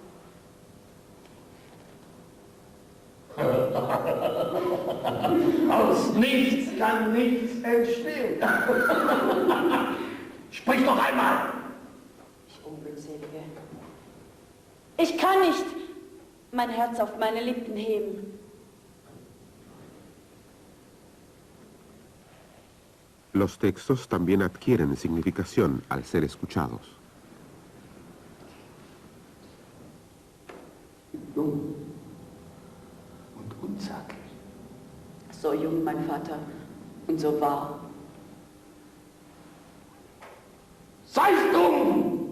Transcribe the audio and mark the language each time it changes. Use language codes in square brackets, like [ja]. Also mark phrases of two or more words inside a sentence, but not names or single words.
[de] Aus nichts kann nichts entstehen. Sprich noch einmal. Ich Unglückselige. Ich kann nicht mein Herz auf meine Lippen heben. [es] Los textos también adquieren significación al ser escuchados. [de] Jung und unsaglich. So jung, mein Vater, und so wahr. Sei dumm!